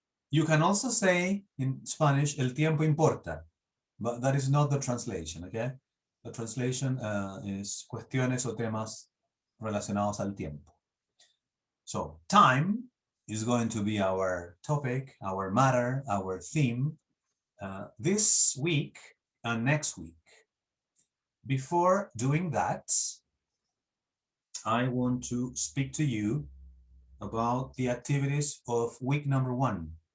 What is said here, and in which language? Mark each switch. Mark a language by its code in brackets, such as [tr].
[en] You can also say in Spanish, [es] el tiempo importa, [en] but that is not the translation, okay? The translation is [es] cuestiones o temas relacionados al tiempo. [en] So time is going to be our topic, our matter, our theme this week and next week. Before doing that, I want to speak to you about the activities of week number 1.